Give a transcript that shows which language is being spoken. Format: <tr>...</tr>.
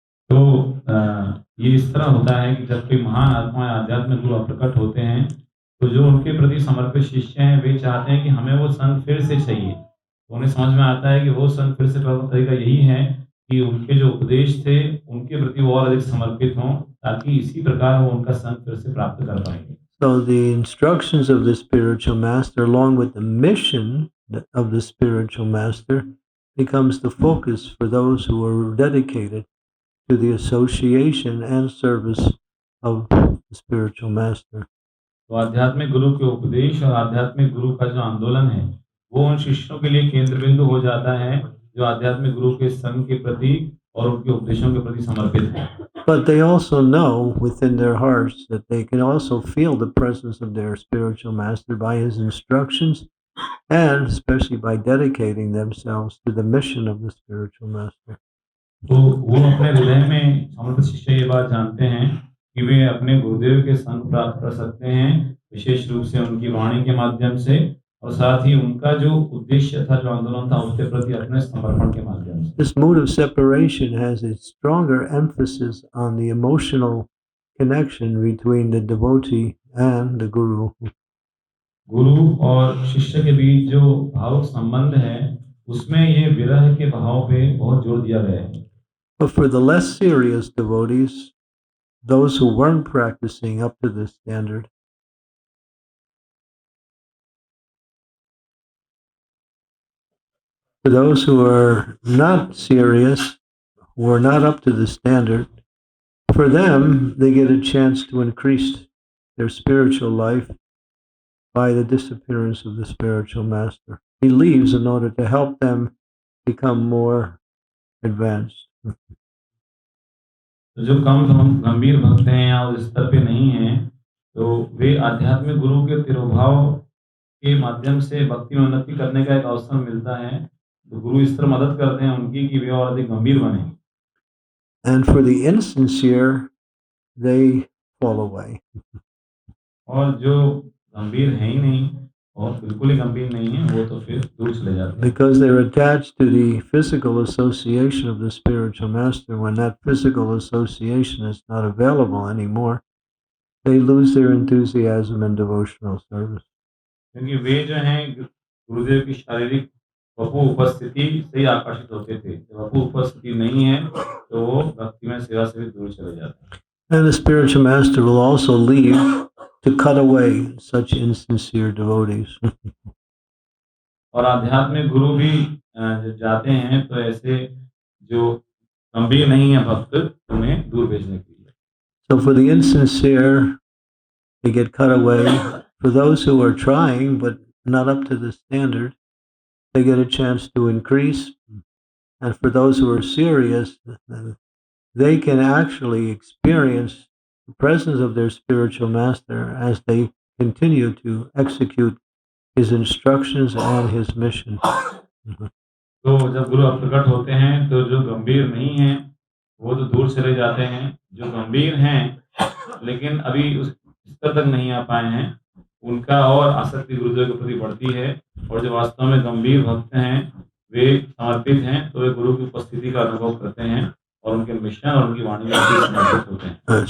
<hi>तो ये इस तरह होता है कि जब कोई महान आत्मा आध्यात्मिक गुरु प्रकट होते हैं तो जो उनके प्रति समर्पित शिष्य हैं वे चाहते हैं कि हमें वो संग फिर से चाहिए। तो उन्हें समझ में आता है कि वो संग फिर से प्राप्त तरीका यही है कि उनके जो उपदेश थे उनके प्रति वो और अधिक समर्पित हों ताकि इसी प्रकार वो उनका संग फिर से प्राप्त कर पाएंगे।</hi> <en>So the instructions of the spiritual master along with the mission of the spiritual master becomes the focus for those who are dedicated to the association and service of the spiritual master.</en> <hi>तो आध्यात्मिक गुरु के उपदेश और आध्यात्मिक गुरु का जो आंदोलन है वो उन शिष्यों के लिए केंद्र बिंदु हो जाता है जो आध्यात्मिक गुरु के संग के प्रति और उनके उपदेशों के प्रति समर्पित हैं।</hi> <en>But they also know within their hearts that they can also feel the presence of their spiritual master by his instructions and especially by dedicating themselves to the mission of the spiritual master.</en> <hi>तो वो अपने हृदय में समर्पित शिष्य ये बात जानते हैं कि वे अपने गुरुदेव के संग प्राप्त कर सकते हैं विशेष रूप से उनकी वाणी के माध्यम से और साथ ही उनका जो उद्देश्य था जो आंदोलन था उसके प्रति अपने समर्पण के माध्यम से।</hi> <en>This mood of separation has a stronger emphasis on the emotional connection between the devotee and the guru.</en> <hi>गुरु और शिष्य के बीच जो भावुक संबंध है उसमें ये विरह के भाव पे बहुत जोर दिया गया है।</hi> <en>But for the less serious devotees, those who weren't practicing up to this standard, for those who are not serious, who are not up to the standard, for them, they get a chance to increase their spiritual life by the disappearance of the spiritual master. He leaves in order to help them become more advanced.</en> <hi>तो जो कम गंभीर भक्त हैं या उस स्तर पे नहीं हैं, तो वे आध्यात्मिक गुरु के तिरोभाव के माध्यम से भक्ति में उन्नति करने का एक अवसर मिलता है। तो गुरु इस तरह मदद करते हैं उनकी कि वे और अधिक गंभीर बने।</hi> <en>And for the insincere, they fall away.</en> <hi>और जो गंभीर है ही नहीं और बिल्कुल ही गंभीर नहीं है, वो तो फिर दूर चले जाते हैं।</hi> <en>Because they're attached to the physical association of the spiritual master. When that physical association is not available anymore, they lose their enthusiasm in devotional service.</en> <hi>क्योंकि वे जो हैं गुरुदेव की शारीरिक वपु उपस्थिति से ही आकर्षित होते थे। जब वपु उपस्थिति नहीं है, तो वो भक्ति में सेवा से भी दूर चले जाते हैं।</hi> <en>And the spiritual master will also leave to cut away such insincere devotees.</en> <hi>और आध्यात्मिक गुरु भी जब जाते हैं तो ऐसे जो गंभीर नहीं है भक्त, उन्हें दूर भेजने के लिए।</hi> <en>So for the insincere, they get cut away. For those who are trying but not up to the standard, they get a chance to increase. And for those who are serious, they can actually experience the presence of their spiritual master as they continue to execute his instructions and his mission.</en> <hi>तो जब गुरु अप्रकट होते हैं, तो जो गंभीर नहीं हैं, वो तो दूर चले जाते हैं। जो गंभीर हैं, लेकिन अभी उस स्तर तक नहीं आ पाए हैं, उनका और आसक्ति गुरुदेव के प्रति बढ़ती है। और जो वास्तव में गंभीर भक्त हैं, वे समर्पित हैं, तो वे गुरु की उपस्थिति का अनुभव करते हैं और उनके मिशन और उनकी वाणी में समर्पित होते हैं।</hi>